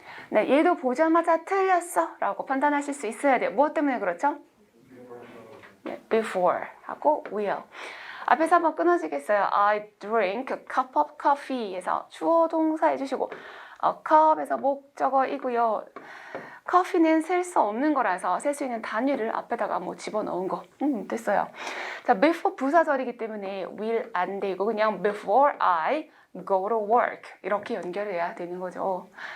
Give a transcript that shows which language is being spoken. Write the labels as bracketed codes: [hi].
[ko] 네, 얘도 보자마자 틀렸어 라고 판단하실 수 있어야 돼요. 무엇 때문에 그렇죠? 네, before 하고 will. 앞에서 한번 끊어지겠어요. [en] I drink a cup of coffee [ko] 에서 주어 동사 해주시고 cup에서 목적어이고요. 커피는 셀 수 없는 거라서 셀 수 있는 단위를 앞에다가 뭐 집어넣은 거. 됐어요. 자, before 부사절이기 때문에 will 안 되고 그냥 [en] before I go to work [ko] 이렇게 연결해야 되는 거죠.